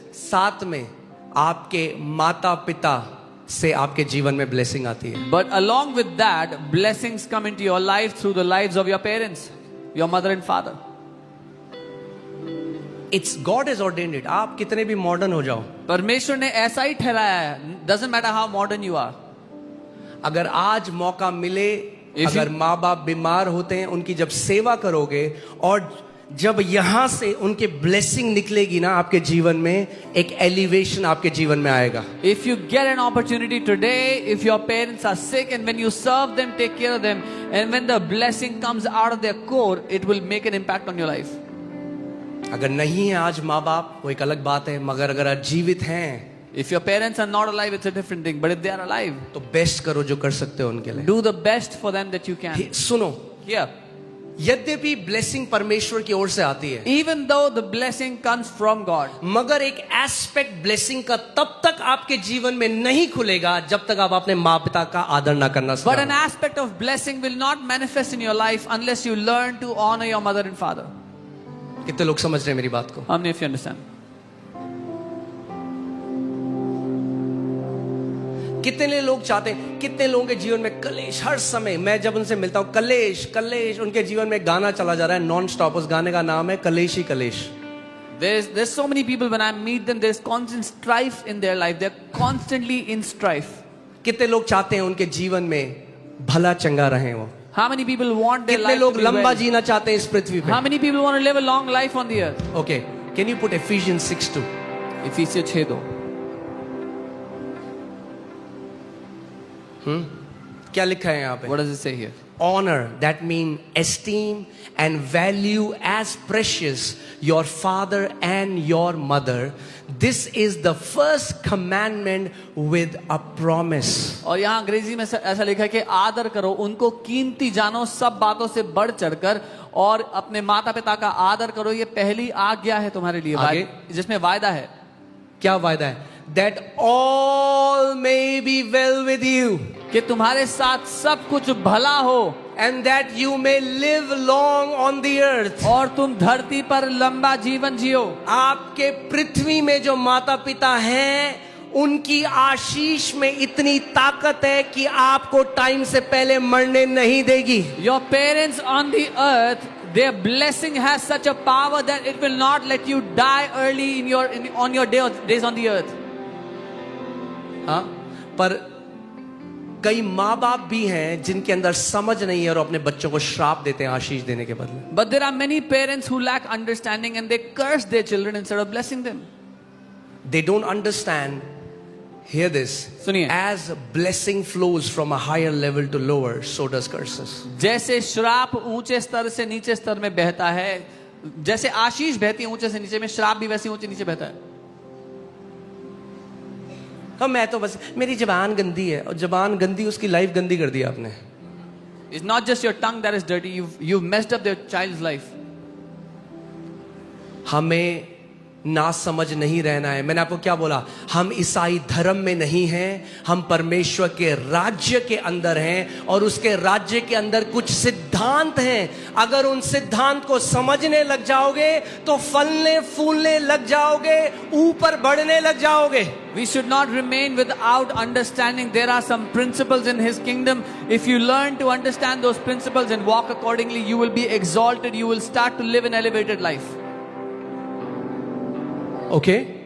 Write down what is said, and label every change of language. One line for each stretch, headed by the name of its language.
Hindi: साथ में आपके माता पिता से आपके जीवन में ब्लेसिंग आती है।
English: But along with that, blessings come into your life through the lives of your parents, your mother and father. It's God has ordained it.
Hindi: आप कितने भी मॉडर्न हो जाओ, परमेश्वर ने ऐसा ही ठहराया है।
English: Doesn't matter how modern you are.
Hindi: अगर आज मौका मिले, अगर माँ बाप बीमार होते हैं, उनकी जब सेवा करोगे और जब यहां से उनके ब्लेसिंग निकलेगी ना आपके जीवन में, एक एलिवेशन आपके जीवन में आएगा।
English: If you get an opportunity today, if your parents are sick and when you serve them, take care of them, and when the blessing comes out of their core, it will make an impact on your life.
Hindi: अगर नहीं है आज माँ बाप, वो एक अलग बात है, मगर अगर आज जीवित हैं,
English: If your parents are not alive, it's a different thing. But if they are alive,
Hindi: तो बेस्ट करो जो कर सकते हो उनके लिए।
English: do the best for them that you can.
Hindi: सुनो,
English: Here,
Hindi: यद्यपि ब्लेसिंग परमेश्वर की ओर से आती है,
English: even though the blessing comes from God,
Hindi: मगर एक एस्पेक्ट ब्लेसिंग का तब तक आपके जीवन में नहीं खुलेगा जब तक आप अपने माँ पिता का आदर ना करना
English: but an
Hindi: सीखो।
English: aspect of blessing will not manifest in your life unless you learn to honor your mother and father.
Hindi: कितने लोग समझ रहे हैं मेरी बात को?
English: How many of you understand?
Hindi: कितने लोग चाहते हैं, कितने लोगों के जीवन में कलेश हर समय, मैं जब उनसे मिलता हूं कलेश कलेश, उनके जीवन में गाना चला जा रहा है नॉन स्टॉप, उस गाने का नाम है कलेश ही कलेश।
English: There's so many people when I meet them, there's constant strife in their life. They're constantly in strife.
Hindi: कितने लोग चाहते हैं उनके जीवन में भला चंगा रहे वो?
English: How many people want their
Hindi: कितने
English: life
Hindi: लोग
English: to be
Hindi: लंबा
English: well?
Hindi: जीना चाहते हैं इस पृथ्वी पे?
English: How many people want to live a long life on the earth? Okay, can you put Ephesians 6:2? Ephesians 6:2.
Hindi: क्या लिखा है यहाँ पे?
English: What does it say here? Honor, that means esteem and value as precious your father and your mother. This is the first commandment with a promise.
Hindi: और यहाँ अंग्रेजी में ऐसा लिखा है कि आदर करो, उनको कीमती जानो सब बातों से बढ़ चढ़कर, और अपने माता पिता का आदर करो, ये पहली आज्ञा है तुम्हारे लिए, आगे? जिसमें वायदा है। क्या वायदा है?
English: That all may be well with you.
Hindi: कि तुम्हारे साथ सब कुछ भला हो,
English: And that you may live long on the earth.
Hindi: और तुम धरती पर लंबा जीवन जियो। आपके पृथ्वी में जो माता पिता हैं, उनकी आशीष में इतनी ताकत है कि आपको टाइम से पहले मरने नहीं देगी।
English: Your parents on the earth, their blessing has such a power that it will not let you die early on your days on the earth.
Hindi: हाँ, पर कई माँ बाप भी हैं जिनके अंदर समझ नहीं है और अपने बच्चों को श्राप देते हैं आशीष देने के बदले।
English: But there are many parents who lack understanding and they curse their children instead of blessing them. They don't understand. Hear this.
Hindi: सुनिए।
English: As blessing flows from a higher level to lower, so does curses.
Hindi: जैसे श्राप ऊंचे स्तर से नीचे स्तर में बहता है, जैसे आशीष बहती है ऊंचे से नीचे में, श्राप भी वैसे ऊंचे नीचे बहता है। हाँ, मैं तो बस, मेरी जबान गंदी है, और जबान गंदी, उसकी लाइफ गंदी कर दी आपने।
English: It's not just your tongue that is dirty, you've messed up their child's life.
Hindi: हमें ना समझ नहीं रहना है। मैंने आपको क्या बोला? हम ईसाई धर्म में नहीं हैं, हम परमेश्वर के राज्य के अंदर हैं और उसके राज्य के अंदर कुछ सिद्धांत हैं। अगर उन सिद्धांत को समझने लग जाओगे तो फलने फूलने लग जाओगे, ऊपर बढ़ने लग जाओगे।
English: We should not remain without understanding. There are some principles in His kingdom. If you learn to understand those principles and walk accordingly, you will be exalted. You will start to live an elevated life. Okay?